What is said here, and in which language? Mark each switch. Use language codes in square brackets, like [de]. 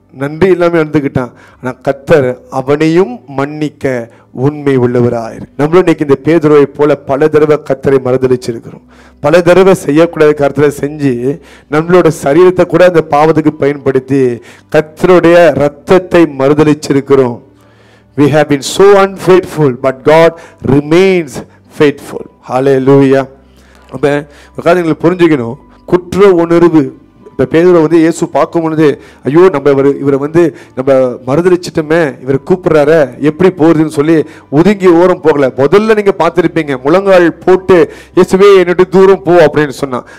[ta] நன்றி இல்லாம நடந்துக்கிட்டான். ஆனா கர்த்தர் அவனையும் மன்னிக்க உண்மை உள்ளவராயிரு. நம்மளும் இன்னைக்கு இந்த பேதுருவை போல பல தடவை கர்த்தரை மறுதலிச்சிருக்கிறோம். பல தடவை செய்யக்கூடாத கர்த்தரை செஞ்சு நம்மளோட சரீரத்தை கூட அந்த பாவத்துக்கு பயன்படுத்தி கர்த்தருடைய ரத்தத்தை மறுதலிச்சிருக்கிறோம். [en] We have been so unfaithful, but God remains faithful. Hallelujah. [ta] அப்ப உங்களுக்கு புரிஞ்சுக்கணும், குற்ற உணர்வு. இப்போ பேதுரு வந்து இயேசு பார்க்கும் பொழுது, ஐயோ நம்ம இவரை வந்து நம்ம மறுதலிச்சிட்டோமே, இவரை கூப்பிடுறாரு, எப்படி போறதுன்னு சொல்லி ஒதுங்கி ஓரம் போகல. முதல்ல நீங்க பார்த்துருப்பீங்க, முழங்கால் போட்டு இயேசுவே என்னட்டு தூரம் போ அப்படின்னு சொன்னான்.